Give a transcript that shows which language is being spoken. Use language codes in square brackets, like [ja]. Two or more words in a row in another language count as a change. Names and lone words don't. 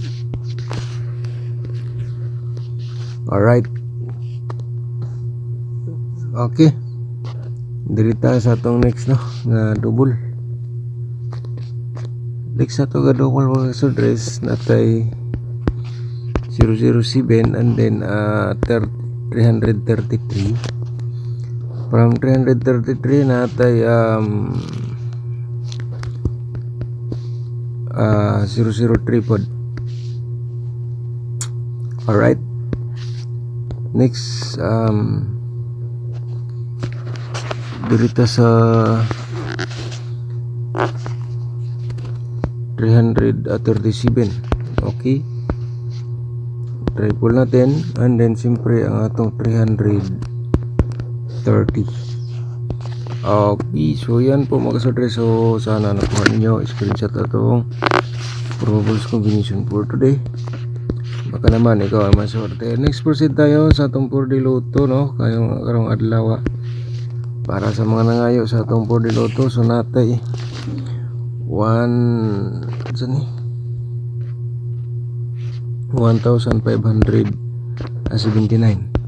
[en] Alright, [ceb] okay, dirita sa atong next no nga double. Next sa ito nga double mga kasodres natay 007 [en] and then [ceb] 333. From 333 natay 003 pod. Alright, next dirita sa 337. Okay, [tl] try po natin, and then siyempre ang [ceb] atong 330. [tl] Okay, so yan po mga kasodres. So sana nakuha ninyo, [ceb] screenshot atong probables combination for today. [tl] Baka naman ikaw ay maswerte. Next proceed tayo [ceb] sa atong 4D Lotto no, kayong karong adlaw para sa mga nangayo sa atong 4D Lotto. So natay 1,579.